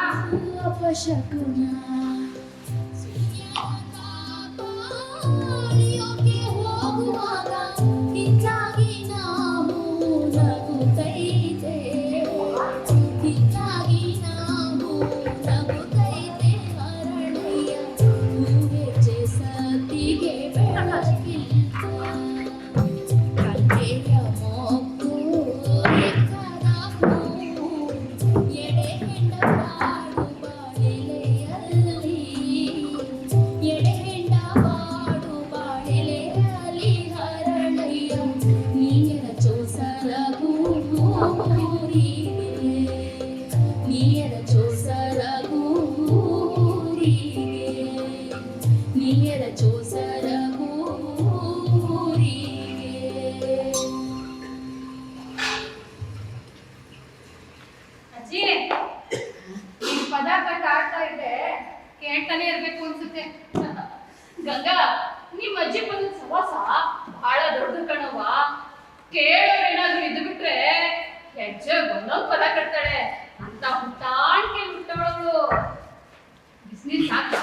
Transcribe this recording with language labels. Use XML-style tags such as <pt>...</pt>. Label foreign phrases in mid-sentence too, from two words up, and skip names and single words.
<kn>ಅಪಶಕುನ ಹೋಗುವಾಗ ಹಿಂಗಾಗಿ ನಾವು ನಗುತ್ತೈತೆ ಹಿಂಗಾಗಿ ನಾವು ನಗುತ್ತೈತೆ ಹರಳೆಯ ಹೂವೆಚ್ಚೆ ಸತಿಗೆ ಬೆಳಕಿಲ್ಲ ಕಲ್ಲೆಯ ಮೊಗ್ಗು ಎಕ್ಕದ ಹೂವು ಎಡೆ ಹೆಂಡ ಬಾಡು ಬಾಳೆಲೆಯಲ್ಲಿ ಎಡೆ ಹೆಂಡ ಬಾಡು ಬಾಳೆಲೆಯಲ್ಲಿ ಹರಳೆಯ ನೀರ ಚೋಸರ ಗೂರಿಗೆ ನೀರ ಚೋಸರ ಗೂರಿಗೆ ನೀರ ಚೋಸರ ಗೂರಿಗೆ. ಅಜ್ಜಿ ಈ ಪದ ಕಟ್ಟ ಆಡ್ತಾ ಇದ್ದೆ ಕೇಳ್ತಾನೆ ಇರ್ಬೇಕು ಅನ್ಸುತ್ತೆ. ಗಂಗಾ ನಿಮ್ ಅಜ್ಜಿ ಬಂದ ಸವಾಸ ಬಹಳ ದೊಡ್ಡ ಕಣವ್ವ. ಕೇಳೋರೇನಾದ್ರೂ ಇದ್ದು ಬಿಟ್ರೆ ಹೆಜ್ಜೆ ಒಂದೊಂದ್ ಪದ ಕಟ್ತಾಳೆ ಅಂತ ಹುಟ್ಟಾಣ್ಕೆ ಹುಟ್ಟವಳು. ಬಿಸಿನೀರ್ ಸಾಕಾ?</kn>